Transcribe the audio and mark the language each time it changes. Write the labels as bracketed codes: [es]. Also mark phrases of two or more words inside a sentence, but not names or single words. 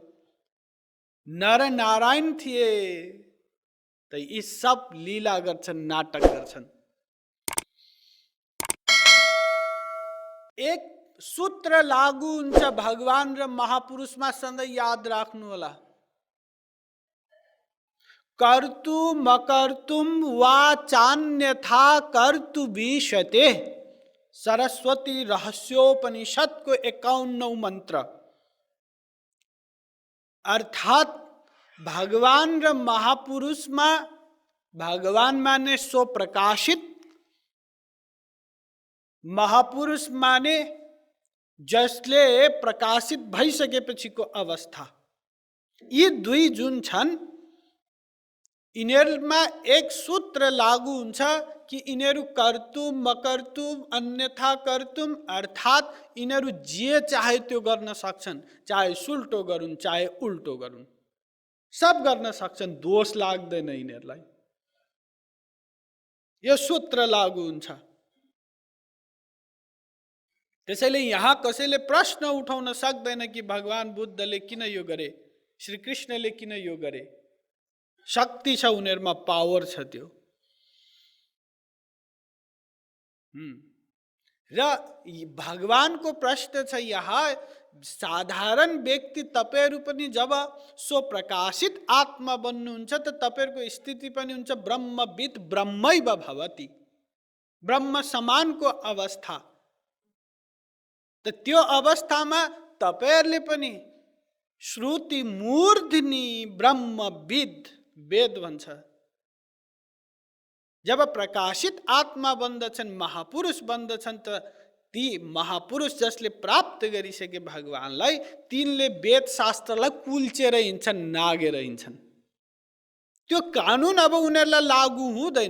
[ne] नर नारायण थिए त यी सब लीला गर्छन्, नाटक गर्छन्। एक सूत्र लागू हुन्छ भगवान र महापुरुषमा, सधैँ याद राख्नु होला। [sa] कर्तुम अकर्तुम वा चान्यथा कर्तुमीशते। [ne] सरस्वती रहस्योपनिषदको 51औं मन्त्र। अर्थात भगवान र महापुरुषमा, भगवान माने सो प्रकाशित, महापुरुष माने जसले प्रकाशित भइसकेपछिको अवस्था। यी दुई जुन छन्, यिनीहरूमा एक सूत्र लागू हुन्छ कि यिनीहरू [sa] कर्तुम अकर्तुम अन्यथा कर्तुम, [ne] अर्थात यिनीहरू जे चाहे त्यो गर्न सक्छन्। चाहे सुल्टो गरून्, चाहे उल्टो गरून्, सब गर्न सक्छन्। दोष लाग्दैन यिनीहरूलाई। यो सूत्र लागू हुन्छ। त्यसैले यहाँ कसैले प्रश्न उठाउन सक्दैन कि भगवान बुद्धले किन यो गरे, श्री कृष्णले किन यो गरे। शक्ति छ उनीहरुमा, पावर छ त्यो। र भगवानको प्रश्न छ यहाँ, साधारण व्यक्ति तपाईहरु पनि जब सो प्रकाशित आत्मा बन्नुहुन्छ त तपाईहरुको स्थिति पनि हुन्छ [sa] ब्रह्मविद ब्रह्मैव भवति, [ne] ब्रह्म समानको अवस्था। त त्यो अवस्थामा तपाईहरुले पनि [sa] श्रुति मूर्धनि ब्रह्मविद, [ne] वेद भन्छ, जब प्रकाशित आत्मा बन्दछन्, महापुरुष बन्दछन्, त ती महापुरुष जसले प्राप्त गरिसके भगवानलाई, तिनले वेद शास्त्रलाई कुल्चेर हिँड्छन्, नागेर हिँड्छन्। त्यो कानुन अब उनीहरूलाई लागू हुँदैन।